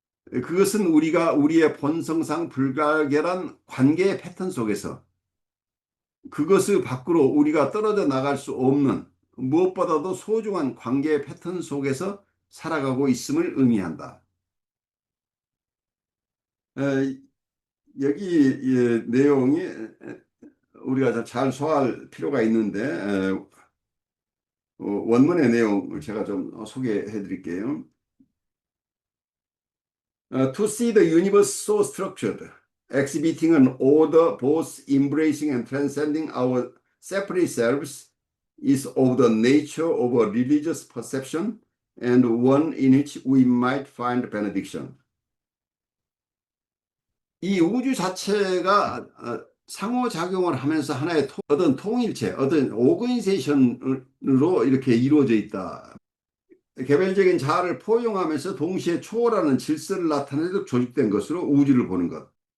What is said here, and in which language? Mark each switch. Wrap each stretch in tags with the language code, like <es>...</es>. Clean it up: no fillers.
<ko>그것은 우리가 우리의 본성상 불가결한 관계의 패턴 속에서 그것을 밖으로 우리가 떨어져 나갈 수 없는 무엇보다도 소중한 관계의 패턴 속에서 살아가고 있음을 의미한다. 에, 여기 내용이 우리가 잘 소화할 필요가 있는데 원문의 내용을 제가 좀 소개해 드릴게요.</ko> <en>To see the universe so structured, exhibiting an order both embracing and transcending our separate selves, is of the nature of a religious perception and one in which we might find benediction.</en> <ko>이 우주 자체가 상호작용을 하면서 하나의 어떤 통일체, 어떤 오거니제이션으로 이렇게 이루어져 있다. 개별적인 자아를 포용하면서 동시에 초월하는 질서를 나타내도록 조직된 것으로 우주를 보는 것.</ko>